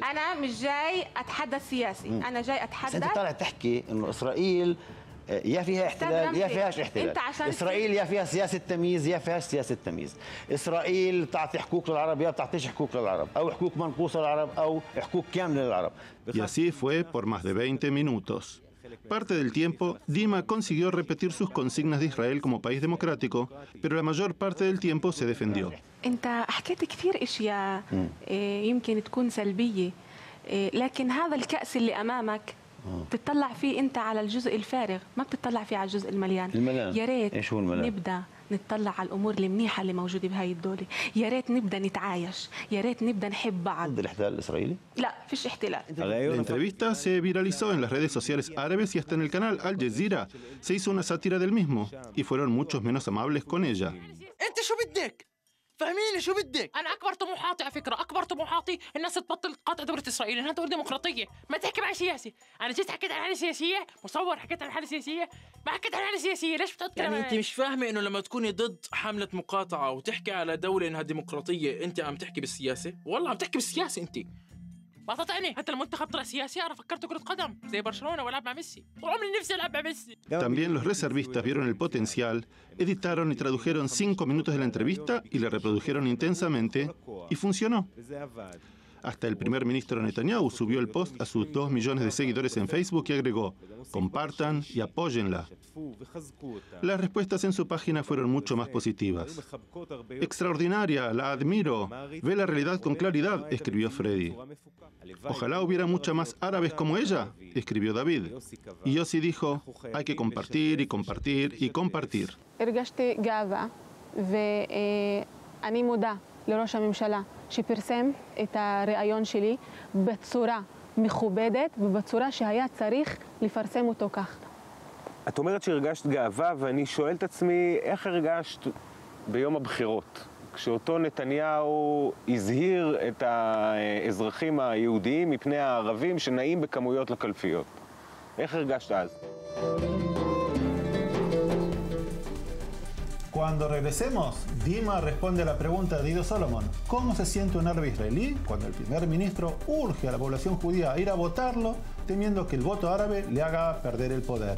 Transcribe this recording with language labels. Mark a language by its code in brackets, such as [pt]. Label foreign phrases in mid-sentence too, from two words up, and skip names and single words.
[ar] أنا مش جاي أتحدث سياسي. أنا جاي أتحدث. بس أنت طالع تحكي إنه إسرائيل يا فيها احتلال يا فيهاش احتلال. إسرائيل يا فيها سياسة تمييز يا فيهاش سياسة تمييز. إسرائيل بتعطي حقوق للعرب يا بتعطيش حقوق للعرب، أو حقوق منقوصة للعرب أو حقوق كاملة للعرب. [es] Y así fue por más de 20 minutos. Parte del tiempo, Dima consiguió repetir sus consignas de Israel como país democrático, pero la mayor parte del tiempo se defendió. [ar] أنت حكيت كثير أشياء يمكن تكون سلبية، لكن هذا الكأس اللي أمامك بتطلع فيه أنت على الجزء الفارغ، ما بتطلع فيه على الجزء المليان. يا ريت نبدأ نطلع على الأمور المنيحة اللي موجودة بهاي الدولة، يا ريت نبدأ نتعايش، يا ريت نبدأ نحب بعض. ضد الاحتلال الإسرائيلي؟ لا، فيش احتلال. [es] La entrevista se viralizó en las redes sociales árabes y hasta en el canal Al Jazeera se hizo una sátira del mismo, y fueron muchos menos amables con ella. [ar] أنت شو بدك؟ فهميني شو بدك؟ أنا أكبر طموحاتي على فكرة، أكبر طموحاتي الناس تبطل قاطع دولة إسرائيل، إنها دولة ديمقراطية، ما تحكي معي سياسي، أنا جيت حكيت عن حالة سياسية، مصور حكيت عن حالة سياسية، ما حكيت عن حالة سياسية، ليش بتتكلم يعني أنت مش فاهمة إنه لما تكوني ضد حملة مقاطعة وتحكي على دولة إنها ديمقراطية، أنت عم تحكي بالسياسة؟ والله عم تحكي بالسياسة أنت. بعطتني حتى المنتخب طلع سياسي أنا فكرت كرة قدم زي برشلونة والعب مع ميسي طول عمري نفسي ألعب مع ميسي. [es] También los reservistas vieron el potencial, editaron y tradujeron 5 minutos de la entrevista y la reprodujeron intensamente y funcionó. Hasta el primer ministro Netanyahu subió el post a sus 2 millones de seguidores en Facebook y agregó: compartan y apóyenla. Las respuestas en su página fueron mucho más positivas. Extraordinaria, la admiro, ve la realidad con claridad, escribió Freddy. Ojalá hubiera muchas más árabes como ella, escribió David. Y Yossi dijo: hay que compartir y compartir y compartir. [he] הרגשתי גאווה ואני מודה לראש הממשלה שפרסם את הרעיון שלי בצורה מכובדת ובצורה שהיה צריך לפרסם אותו כך. את אומרת שהרגשת גאווה, ואני שואל את עצמי איך הרגשת ביום הבחירות, כשאותו נתניהו הזהיר את האזרחים היהודיים מפני הערבים שנעים בכמויות לקלפיות. איך הרגשת אז? [es] Cuando regresemos, Dima responde a la pregunta de Ido Solomon: ¿cómo se siente un árabe israelí cuando el primer ministro urge a la población judía a ir a votarlo, temiendo que el voto árabe le haga perder el poder?